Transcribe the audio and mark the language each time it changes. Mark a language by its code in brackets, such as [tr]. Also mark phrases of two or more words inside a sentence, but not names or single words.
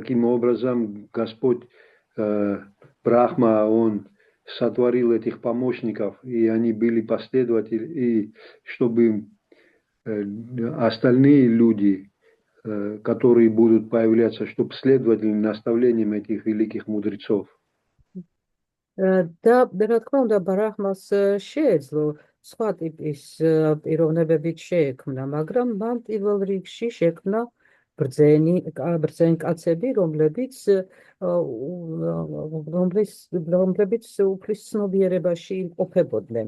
[ru] Таким образом, Господь Брахма, он сотворил этих помощников, и они были последователи, и чтобы остальные люди, которые будут появляться, чтобы следовали наставлениям этих великих мудрецов. [ka] და რა თქმა უნდა ბარახმას შეეძლო სხვა ტიპის პიროვნებებით შეექმნა, მაგრამ მან პირველ რიგში შექმნა ბრძენ კაცები, რომლებიც უფლის ცნობიერებაში იმყოფებოდნენ.